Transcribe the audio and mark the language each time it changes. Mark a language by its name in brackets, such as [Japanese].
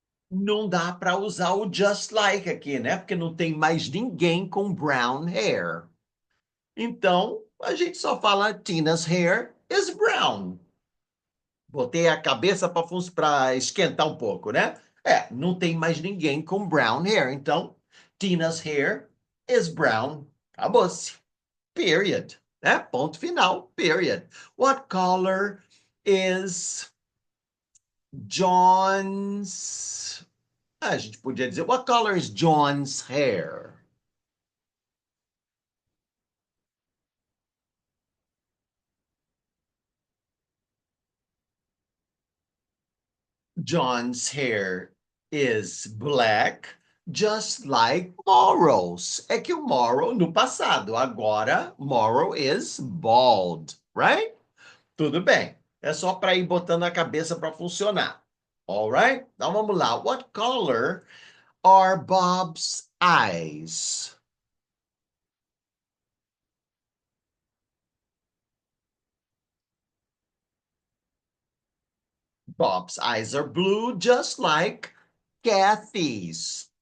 [Portuguese] Não dá para usar o just like aqui, né? Porque não tem mais ninguém com brown hair. Então, a gente só fala [English] Tina's hair is brown. [Portuguese] Botei a cabeça para esquentar um pouco, né? É, não tem mais ninguém com brown hair. [English] Então, Tina's hair is brown. [Portuguese] Acabou-se. Period. Né? Ponto final. Period. [English] What color is John's... [Portuguese] A gente podia dizer, [English] what color is John's hair? John's hair is black, just like Morrow's. [Portuguese] É que o Morrow no passado, agora [English] Morrow is bald, right? [Portuguese] Tudo bem. É só para ir botando a cabeça para funcionar. [English] All right? [Portuguese] Então vamos lá. [English] What color are Bob's eyes? Bob's eyes are blue, just like Kathy's.